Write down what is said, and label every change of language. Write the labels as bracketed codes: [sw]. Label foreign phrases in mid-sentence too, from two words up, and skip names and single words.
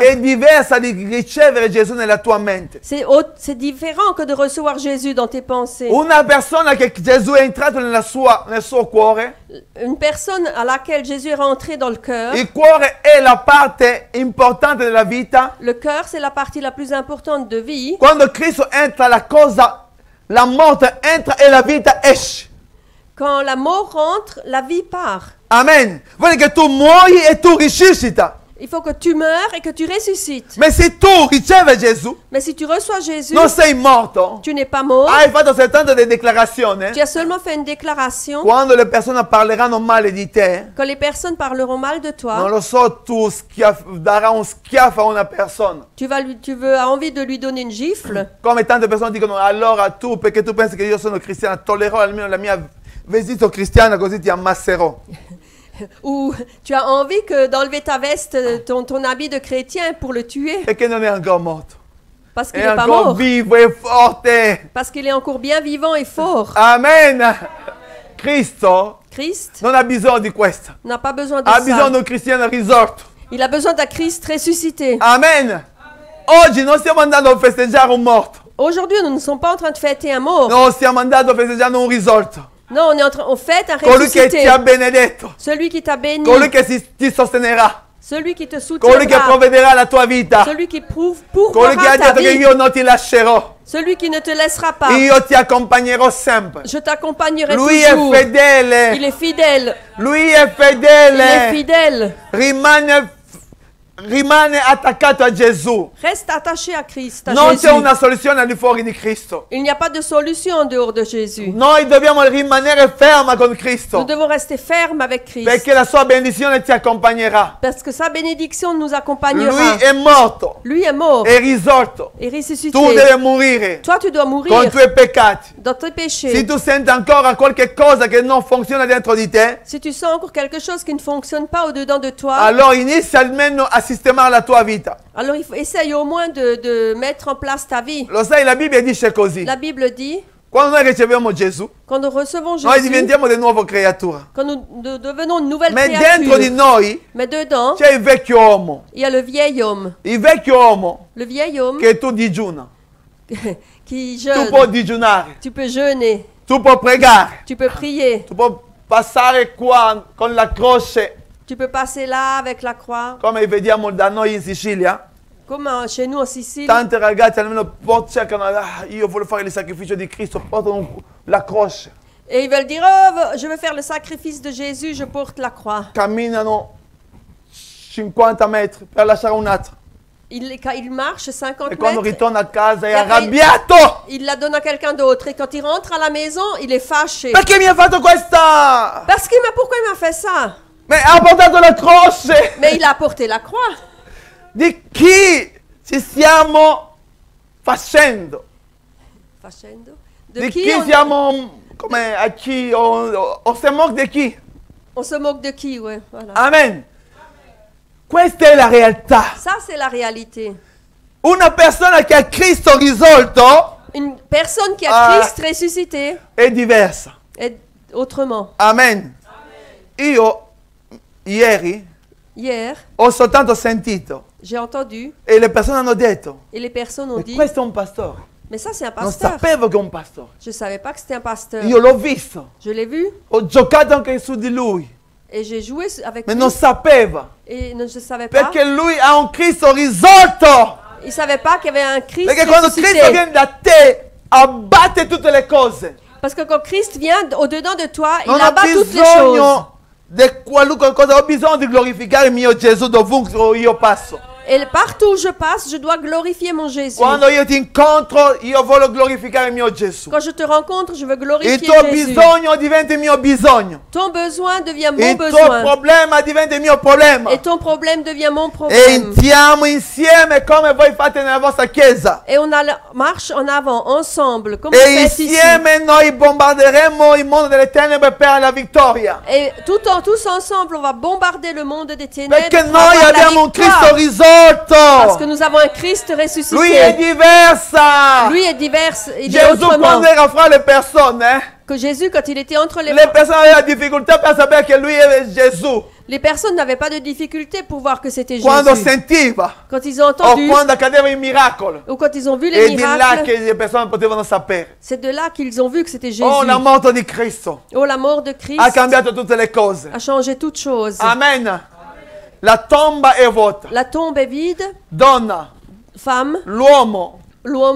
[it] È diversa di ricevere Gesù nella tua mente. [fr] C'est différent que de recevoir Jésus dans tes pensées. [it] Una persona che Gesù è entrato nel suo cuore, [fr] Une personne à laquelle Jésus est rentré dans le cœur. [it] il cuore è la parte importante della vita. [fr] Le cœur, c'est la partie la plus importante de vie. [it] Quando Cristo entra, la morte entra e la vita esce. [fr] Quand la mort rentre, la vie part. Amen. [it] Vuole che tu muoio e tu risuscita. [fr] Il faut que tu meurs et que tu ressuscites. [it] Ma se tu ricevi Gesù, [fr] Mais si tu reçois Jésus, [it] non sei morto. [fr] tu n'es pas mort. [it] Hai fatto soltanto delle dichiarazioni. [fr] Tu as seulement fait une déclaration. [it] Quando le persone parleranno male di te, [fr] Quand les personnes parleront mal de non toi, [it] lo so, tu darai un schiaffo a una persona. [fr] as envie de lui donner une gifle. [it] Come tante persone dicono, allora tu, perché tu pensi che io sono cristiana, tollerò almeno la mia vestito cristiana così ti ammasserò. [fr] Ou tu as envie que d'enlever ta veste, ton habit de chrétien pour le tuer. [it] Perché non è ancora morto. [fr] Parce qu'il [it] È [fr] n'est pas [it] ancora [fr] mort. [it] vivo e forte. [fr] Parce qu'il est encore bien vivant et fort. [it] Amen. Cristo [fr] Christ [it] non ha bisogno di questo. [fr] n'a pas besoin de [it] Ha bisogno [fr] ça. [it] di un cristiano risorto. [fr] Il a besoin d'un Christ ressuscité. Amen. [it] Oggi non stiamo andando a festeggiare un morto. [fr] Aujourd'hui, nous ne sommes pas en train de fêter un mort. [it] No, stiamo andando a festeggiare un risorto. [fr] Non, on fête un [it] Colui che ti [fr] ressuscité. [it] ha benedetto. [fr] Celui qui t'a béni. [it] Colui che ti sostenerà. [fr] Celui qui te [it] Colui che [fr] soutiendra. [it] provvederà la tua vita. [fr] Celui qui [it] Colui che [fr] pourvoira [it] ha [fr] ta [it] detto che [fr] vie. [it] io non ti lascerò. [fr] Celui qui ne te laissera pas. [it] Io ti accompagnerò sempre. [fr] Je t'accompagnerai [it] Lui è [fr] toujours. Il [it] fedele. [fr] est fidèle. [it] Lui è [fr] Il est [it] fedele. [fr] fidèle. [it] Rimane attaccato a Gesù. [fr] Reste attaché à Christ, à [it] Non [fr] Jésus. [it] c'è una soluzione al di fuori di Cristo. [fr] Il n'y a pas de solution en dehors de Jésus. [it] Noi dobbiamo rimanere fermi con [fr] Nous [it] Cristo. [fr] devons rester fermes avec Christ. [it] Perché la sua benedizione ti accompagnerà. [fr] Parce que sa bénédiction nous [it] Lui [fr] accompagnera. [it] è morto. [fr] Lui est mort [it] È risorto. [fr] et [it] Tu [fr] ressuscité. [it] devi morire [fr] Toi, tu dois [it] con i [fr] mourir [it] tuoi peccati. [fr] dans tes [it] Se [fr] péchés. [it] tu senti ancora qualche cosa che non funziona dentro di te, [fr] Si tu sens encore quelque chose qui ne fonctionne pas au-dedans de toi, [it] allora inizia almeno a sistemare la tua vita. [fr] alors essaye au moins de mettre en place ta vie. [it] Lo sai, la Bibbia dice così. [fr] La Bible dit, [it] Quando noi riceviamo Gesù, [fr] quand nous recevons [it] noi [fr] Jésus, [it] diventiamo di nuovo creatura. [fr] quand nous devenons une nouvelle [it] Ma dentro di [fr] créature, [it] noi [fr] mais dedans, [it] c'è il vecchio uomo. [fr] il y a le vieil homme. [it] Il vecchio uomo [fr] Le vieil homme [it] che tu digiuna. [fr] qui [it] Tu [fr] jeûne. [it] puoi digiunare. [fr] Tu peux jeûner, [it] Tu puoi pregare. [fr] tu peux prier, [it] Tu puoi passare qua con la croce, [fr] tu peux passer là avec la croix. [it] come vediamo da noi in Sicilia. [fr] Comme chez nous en Sicile, [it] Tante ragazze almeno cercano, io voglio fare il sacrificio di Cristo, portano la croce. [fr] et ils veulent dire, oh, je veux faire le sacrifice de Jésus, je porte la croix. [it] Camminano 50 metri per lasciare un altro. [fr] il marche 50 [it] e quando [fr] mètres, [it] ritorna a casa è E poi- arrabbiato. [fr] il la donne à quelqu'un d'autre. Et quand il rentre à la maison, il est fâché. [it] Perché mi ha fatto questa? [fr] Parce que, mais pourquoi il m'a fait ça? [it] Ma ha portato la croce. [fr] Mais il a porté la croix. [it] Di chi ci stiamo facendo? Facendo. Di [fr] De [it] chi [fr] qui [it] siamo, come a chi, o [fr] se moque [it] di chi? [fr] on se moque de qui, ouais, voilà. [it] Amen. Questa è la realtà. [fr] Ça, c'est la réalité. [it] Una persona che ha Cristo risolto [fr] Une personne qui Ah. a Christ ressuscité [it] è diversa. [fr] est autrement. [it] Amen. Io ieri [fr] Hier, [it] ho soltanto sentito [fr] j'ai entendu [it] e le persone hanno detto, [fr] et les personnes ont [it] "Ma [fr] dit, [it] questo è un pastore. [fr] mais ça, c'est un [it] Non [fr] pasteur. [it] sapevo che è un pastore. [fr] Je ne savais pas que c'était un pasteur. [it] Io l'ho visto, [fr] Je l'ai vu [it] ho giocato anche su di lui, [fr] et j'ai joué avec [it] ma [fr] lui [it] non sapeva [fr] et je ne savais pas. [it] perché lui ha un Cristo risolto. [fr] Il ne savait pas qu'il y avait un Christ [it] Perché quando Cristo [fr] ressuscité. [it] viene da te abbatte tutte le cose. [fr] Parce que quand Christ vient au-dedans de toi, il [it] Non ho [fr] abat toutes les choses. [it] bisogno di qualunque cosa, ho bisogno di glorificare il mio Gesù dovunque io passo. [fr] Et partout où je passe, je dois glorifier mon Jésus. [it] Quando io ti incontro, io voglio glorificare il mio Gesù. [fr] Quand je te rencontre, je veux [it] Il [fr] glorifier [it] tuo [fr] Jésus. [it] bisogno diventa il mio bisogno. [fr] Ton besoin devient mon [it] Il tuo [fr] besoin. [it] problema diventa il mio problema. [fr] Et ton problème devient mon [it] E [fr] problème. [it] entriamo insieme come voi fate nella vostra chiesa. [fr] Et on marche en avant, ensemble, comme [it] E [fr] vous faites ici. [it] insieme noi bombarderemo il mondo delle tenebre per la vittoria. [fr] Et tous ensemble, on va bombarder le monde des ténèbres. [it] Perché [fr] pour [it] noi [fr] avoir la [it] abbiamo un [fr] victoire. [it] Cristo [fr] Parce que [it] risolto. [fr] nous avons un Christ ressuscité. [it] Lui è diversa. [fr] Lui est divers, il est [it] Gesù [fr] autrement. [it] quando era fra le persone, [fr] Que Jésus, quand il était entre les [it] le persone avevano difficoltà per sapere che lui è Gesù. [fr] les personnes n'avaient pas de difficulté pour voir que c'était [it] Quando [fr] Jésus. [it] sentiva [fr] Quand ils ont [it] o [fr] entendu, [it] quando accadeva il miracolo. [fr] ou quand ils ont vu les [it] E di là [fr] miracles, [it] che le persone potevano sapere. [fr] c'est de là qu'ils ont vu que c'était Jésus. [it] Oh, la morte di Cristo [fr] Oh, la mort de Christ [it] ha cambiato tutte le cose. [fr] a changé toutes choses. [it] Amen. La tomba è vuota. [fr] La tombe est vide. [it] Donna, [fr] Femme, [it] l'uomo [fr] l'homme